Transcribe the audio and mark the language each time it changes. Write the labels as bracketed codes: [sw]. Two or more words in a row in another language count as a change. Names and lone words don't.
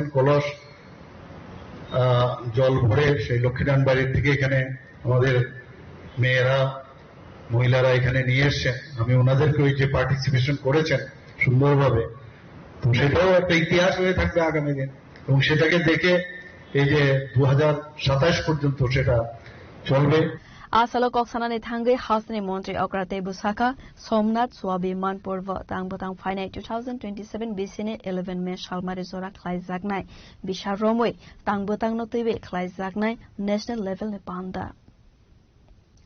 [bn] কলস জল ভরে সেই লক্ষ্মীনারায়ণ বাড়ির থেকে এখানে আমাদের মেয়েরা, মহিলারা এখানে নিয়ে এসছেন। আমি ওনাদেরকে ওই যে পার্টিসিপেশন করেছেন সুন্দরভাবে, তো সেটাও একটা ইতিহাস হয়ে থাকবে আগামী দিন এবং সেটাকে দেখে এই যে 2027 পর্যন্ত সেটা চলবে। [trk] Asalo Koksanani Tangi Hasni Montri Okrate Busaka, Somnath Swabi Man Purva Tangbotang Finite 2027 Bisine 11 May Shalmarizora Klai Zagnai, Bishar Romwe, Tangbotang Notibe Klai Zagnai, [en] National Level [trk] Nepanda.